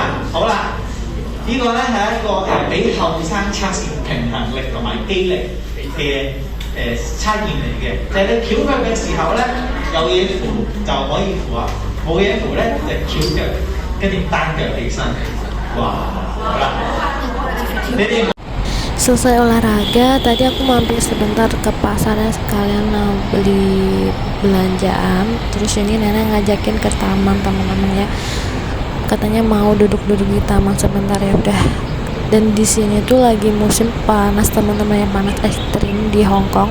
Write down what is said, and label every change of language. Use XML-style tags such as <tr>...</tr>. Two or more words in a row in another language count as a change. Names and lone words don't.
<yue>好啦，呢個咧係一個俾後生測試平衡力同埋肌力嘅測驗嚟嘅。就係你翹腳嘅時候咧，有嘢扶就可以扶啊，冇嘢扶咧就翹腳，跟住單腳起身。哇，好啦。</yue> <id>Selesai olahraga, tadi aku mampir sebentar ke pasarnya sekalian beli belanjaan. Terus ini nenek ngajakin ke taman teman-teman ya. Katanya mau duduk-duduk di taman sebentar, ya udah. Dan di sini tuh lagi musim panas teman-teman, yang panas ekstrim di Hong Kong.</id>